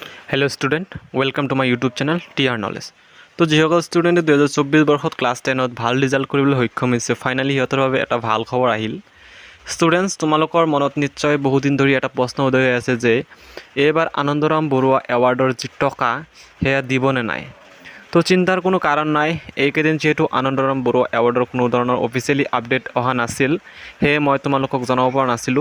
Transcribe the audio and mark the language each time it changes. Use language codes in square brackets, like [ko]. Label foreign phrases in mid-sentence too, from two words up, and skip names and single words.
[en] Hello student welcome to my YouTube channel TR Knowledge. [as] तो जिসকল ষ্টুডেণ্টে 2024 বৰ্ষত ক্লাছ 10ত ভাল ৰিজাল্ট কৰিবলৈ সক্ষম হৈছে ফাইনালি সিহঁতৰ বাবে এটা ভাল খবৰ আহিল। ষ্টুডেণ্টছ তোমালোকৰ মনত নিশ্চয় বহুত দিন ধৰি এটা প্ৰশ্ন উদয় হৈ আছে যে এইবাৰ আনন্দৰাম বৰুৱা এৱাৰ্ডৰ যি টকা সেয়া দিবনে নাই। তো চিন্তাৰ কোনো কাৰণ নাই, এইকেইদিন যিহেতু আনন্দৰাম বৰুৱা এৱাৰ্ডৰ কোনো ধৰণৰ অফিচিয়েলি আপডেট অহা নাছিল সেয়ে মই তোমালোকক জনাব পৰা নাছিলোঁ।